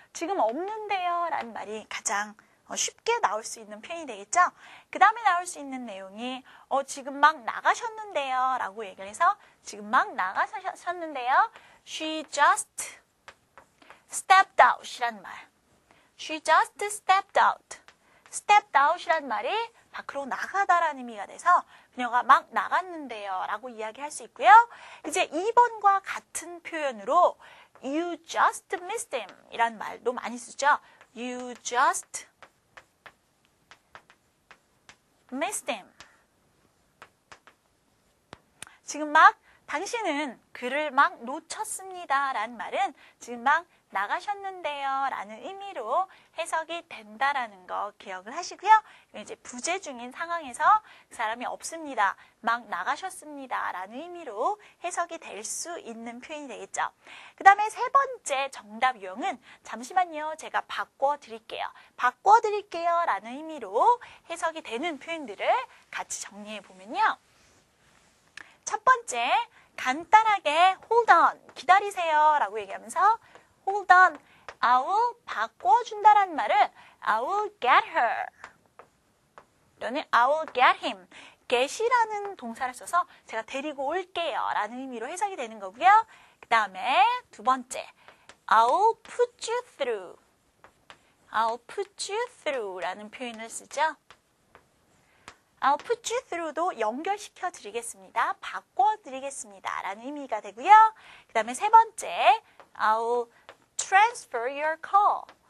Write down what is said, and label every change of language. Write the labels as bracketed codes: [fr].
[ko] 지금 없는데요 라는 말이 가장 쉽게 나올 수 있는 표현이 되겠죠. 그 다음에 나올 수 있는 내용이 지금 막 나가셨는데요 라고 얘기를 해서 지금 막 나가셨는데요. [en] She just stepped out 이란 말. She just stepped out. stepped out [ko] 이란 말이 밖으로 나가다라는 의미가 돼서 그녀가 막 나갔는데요 라고 이야기할 수 있고요. 이제 2번과 같은 표현으로 [en] You just missed him [ko] 이란 말도 많이 쓰죠. [en] You just missed him. [ko] 지금 막 당신은 그를 막 놓쳤습니다 라는 말은 지금 막 나가셨는데요 라는 의미로 해석이 된다라는 거 기억을 하시고요. 이제 부재 중인 상황에서 그 사람이 없습니다. 막 나가셨습니다 라는 의미로 해석이 될 수 있는 표현이 되겠죠. 그 다음에 세 번째 정답 유형은 잠시만요. 제가 바꿔드릴게요. 바꿔드릴게요 라는 의미로 해석이 되는 표현들을 같이 정리해 보면요. 첫 번째, 간단하게 [en] hold on, [ko] 기다리세요 라고 얘기하면서 [en] hold on, I will [ko] 바꿔준다라는 말은 [en] I will get her [ko] 또는 [en] I will get him. [ko] get이라는 동사를 써서 제가 데리고 올게요 라는 의미로 해석이 되는 거고요. 그 다음에 두 번째, [en] I will put you through. I'll put you through [ko] 라는 표현을 쓰죠. [en] I'll put you through도 [ko] 연결시켜 드리겠습니다. 바꿔 드리겠습니다 라는 의미가 되고요. 그 다음에 세 번째, [en] I'll transfer your call.